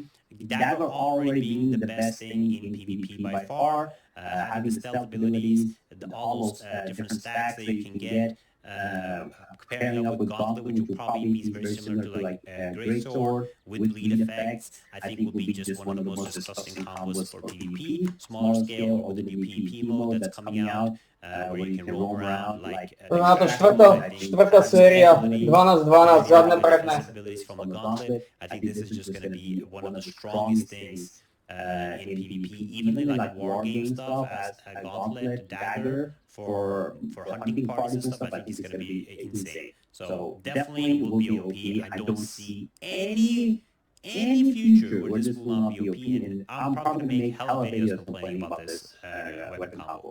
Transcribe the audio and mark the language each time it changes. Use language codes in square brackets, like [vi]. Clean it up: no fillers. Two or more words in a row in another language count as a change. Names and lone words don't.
[en] Dagger already being the best thing in PvP by far, having the stealth abilities, all those different stacks that you can get, pairing up with Gauntlet, which will probably be very similar to like Greatsword with bleed effects. I think will be just one of the most disgusting combos for PvP, smaller scale, or the new PvP mode that's coming out, where you can roam around like... [sk] Na to štvrtá séria, 12, 12, zadné, predné. [en] Abilities from a Gauntlet. I think this is just going to be one of the strongest things in PvP, even like war game stuff as a Gauntlet, Dagger for hunting parties and stuff. I think it's going to be insane. So definitely will be OP. I don't see any future where this will not be OP, and I'm probably going to make hella videos complaining about this weapon combo.